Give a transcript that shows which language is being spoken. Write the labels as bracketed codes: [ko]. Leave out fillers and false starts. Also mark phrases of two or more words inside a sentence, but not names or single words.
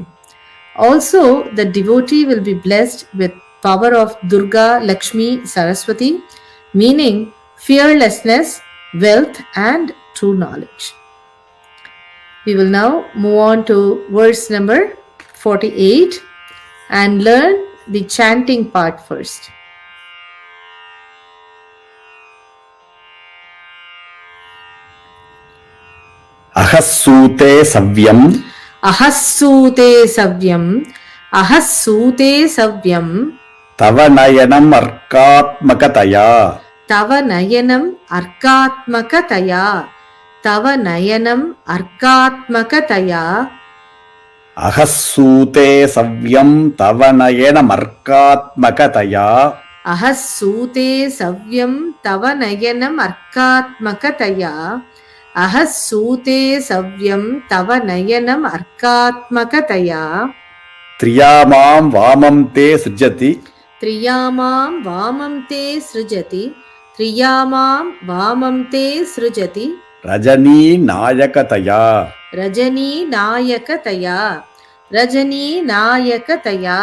[en] Also, the devotee will be blessed with power of Durga, Lakshmi, Saraswati, meaning fearlessness, wealth and true knowledge. We will now move on to verse number 48 and learn the chanting part first. [sa] अहः सूते सव्यम् अहः सूते सव्यम् अहः सूते सव्यम् तव नयनमर्कात्मकतया तव नयनमर्कात्मकतया तव नयनमर्कात्मकतया अहः सूते सव्यम् तव नयनमर्कात्मकतया अहः सूते सव्यम् तव नयनमर्कात्मकतया अहः सूते सव्यम् तव नयनमर्कात्मकतया त्रियामां वामं ते सृजति त्रियामां वामं ते सृजति त्रियामां वामं ते सृजति रजनी नायकतया रजनी नायकतया रजनी नायकतया